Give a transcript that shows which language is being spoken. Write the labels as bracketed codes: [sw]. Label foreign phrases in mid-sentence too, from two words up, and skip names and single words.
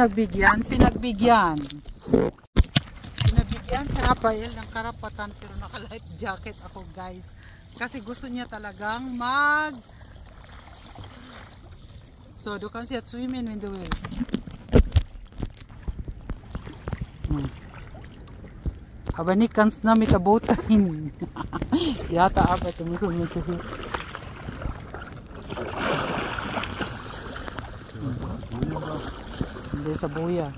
[tl] si Rafael ng karapatan, pero naka- [en] life jacket [tl] ako guys. Kasi gusto niya talagang [de] So du kannst jetzt schwimmen wenn du willst. Aber nicht ganz nah mit der Boot dahin. Die harte Arbeit, da muss man so viel. Das ist eine Boje.